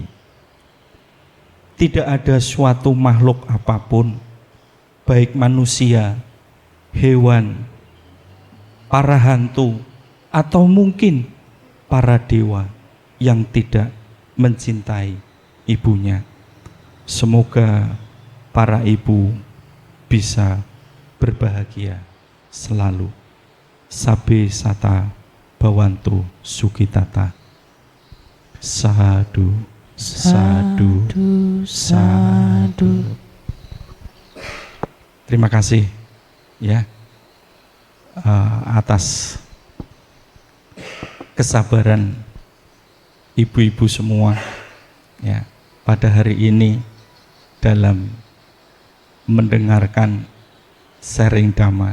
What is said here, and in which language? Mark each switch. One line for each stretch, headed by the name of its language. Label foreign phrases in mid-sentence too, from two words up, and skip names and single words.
Indonesian: Tidak ada suatu makhluk apapun, baik manusia, hewan, para hantu, atau mungkin para dewa yang tidak mencintai ibunya. Semoga para ibu bisa berbahagia selalu.
Pali: Sabe sata bawantu sukitata. Sadu, sadu, sadu.
Indonesian: Terima kasih ya atas kesabaran ibu-ibu semua ya pada hari ini dalam mendengarkan sharing dhamma.